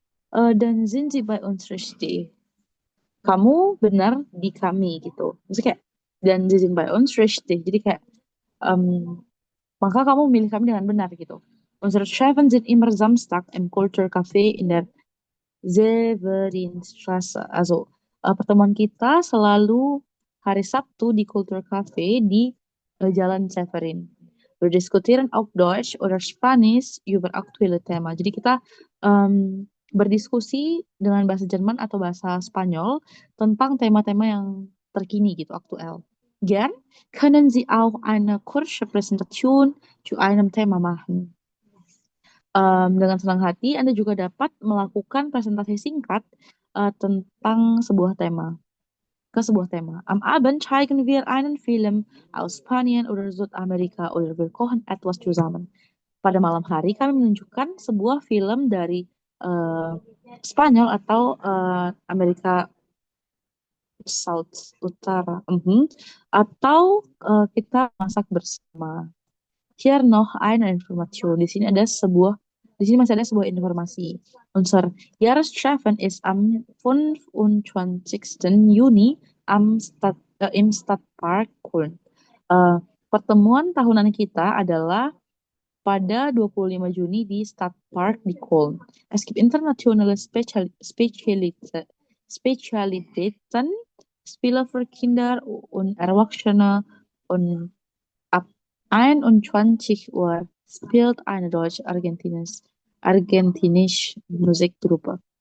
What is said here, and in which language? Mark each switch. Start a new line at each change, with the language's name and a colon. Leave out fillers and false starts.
German: Dan sind Sie bei uns richtig?
Indonesian: Kamu benar di kami gitu. Maksudnya kayak,
German: dan Sie sind bei uns richtig.
Indonesian: Jadi kayak, maka kamu memilih kami dengan benar gitu.
German: Unsere Treffen sind immer Samstag im Kulturcafé in der Severinstraße.
Indonesian: Also, pertemuan kita selalu hari Sabtu di Kulturcafé di Jalan Severin.
German: Wir diskutieren auf Deutsch oder Spanisch über aktuelle Thema.
Indonesian: Jadi kita berdiskusi dengan bahasa Jerman atau bahasa Spanyol tentang tema-tema yang terkini gitu, aktuell.
German: Gern können Sie auch eine kurze Präsentation zu einem Thema machen.
Indonesian: Dengan senang hati, Anda juga dapat melakukan presentasi singkat tentang sebuah tema.
German: Am Abend zeigen wir einen Film aus Spanien oder Südamerika oder wir kochen etwas zusammen.
Indonesian: Pada malam hari kami menunjukkan sebuah film dari Spanyol atau Amerika South Utara, atau kita masak bersama.
German: Hier noch eine Information.
Indonesian: Di sini masih ada sebuah informasi.
German: Unser Jahrestreffen ist am 25. Juni im Stadtpark Köln.
Indonesian: Pertemuan tahunan kita adalah pada 25 Juni di Stadtpark di Köln.
German: Es gibt internationale Spezialitäten, Spiele für Kinder und Erwachsene und ab 21 Uhr spielt eine deutsch-argentinische Musikgruppe.